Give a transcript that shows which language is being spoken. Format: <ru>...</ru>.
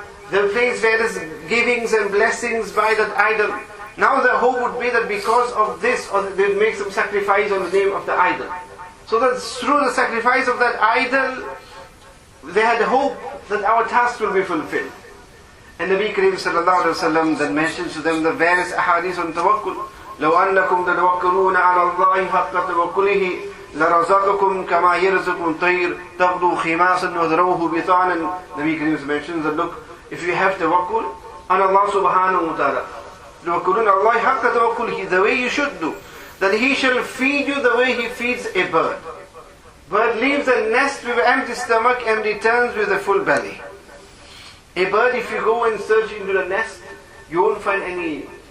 <en>They would place various givings and blessings by that idol. Now the hope would be that because of this, or they would make some sacrifice on the name of the idol. So that through the sacrifice of that idol, they had hope that our task will be fulfilled. And Nabi Karim sallallahu alaihi wasallam then mentions to them the various ahadith on tawakkul.</en> <ar>لو أنكم تتوكلون على الله حق توكله لرزقكم كما يرزق الطير تغدو خماصا وذروه بطانا.</ar> <en>Nabi Karim mentions that look, if you have tawakkul on Allah subhanahu wa ta'ala,</en> <ar>توكلون على الله حق توكله,</ar> <en>the way you should do, that He shall feed you the way He feeds a bird. Bird leaves a nest with an empty stomach and returns with a full belly. A bird, if you go and search into the nest, you won't find any</en>